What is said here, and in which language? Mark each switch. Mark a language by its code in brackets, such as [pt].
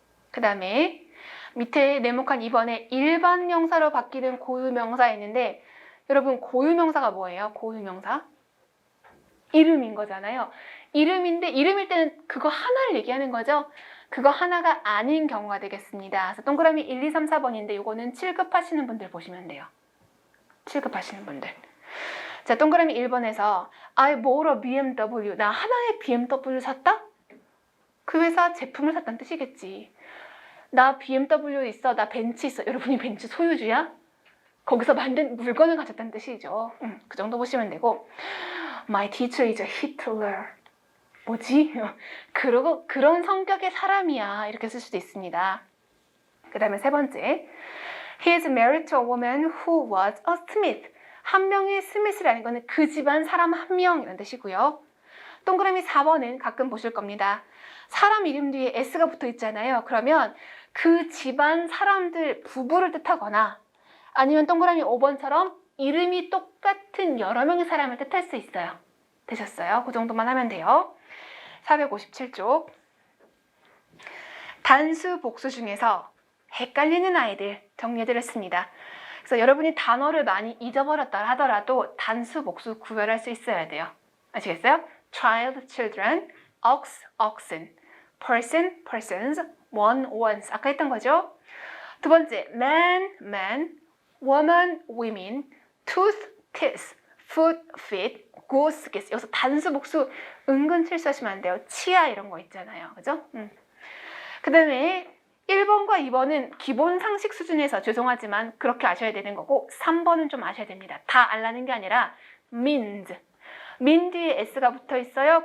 [ko] 그 다음에 밑에 네모칸 2번에 일반 명사로 바뀌는 고유명사 있는데 여러분 고유명사가 뭐예요? 고유명사? 이름인 거잖아요. 이름인데 이름일 때는 그거 하나를 얘기하는 거죠. 그거 하나가 아닌 경우가 되겠습니다. 그래서 동그라미 1, 2, 3, 4번인데 이거는 7급 하시는 분들 보시면 돼요. 7급 하시는 분들. 자, 동그라미 1번에서 [en] I bought a BMW. [ko] 나 하나의 BMW 샀다? 그 회사 제품을 샀다는 뜻이겠지. 나 BMW 있어. 나 벤츠 있어. 여러분이 벤츠 소유주야? 거기서 만든 물건을 가졌다는 뜻이죠. 그 정도 보시면 되고 [en] My teacher is a Hitler. [ko] 뭐지? 그러고 그런 성격의 사람이야. 이렇게 쓸 수도 있습니다. 그 다음에 세 번째. [en] He is married to a woman who was a smith. [ko] 한 명의 스미스라는 거는 그 집안 사람 한 명이라는 뜻이고요. 동그라미 4번은 가끔 보실 겁니다. 사람 이름 뒤에 S가 붙어 있잖아요. 그러면 그 집안 사람들 부부를 뜻하거나 아니면 동그라미 5번처럼 이름이 똑같은 여러 명의 사람을 뜻할 수 있어요. 되셨어요? 그 정도만 하면 돼요. 457쪽. 단수, 복수 중에서 헷갈리는 아이들 정리해드렸습니다. 그래서 여러분이 단어를 많이 잊어버렸다 하더라도 단수, 복수 구별할 수 있어야 돼요. 아시겠어요? child, children, ox, oxen, person, persons, one, ones. 아까 했던 거죠? 두 번째, man, man, woman, women, tooth, teeth, foot, feet, goose, geese. 여기서 단수, 복수 은근 실수하시면 안 돼요. 치아 이런 거 있잖아요. 그죠? 그 다음에 1번과 2번은 기본 상식 수준에서 죄송하지만 그렇게 아셔야 되는 거고 3번은 좀 아셔야 됩니다. 다 알라는 게 아니라 means. min 뒤에 s가 붙어 있어요.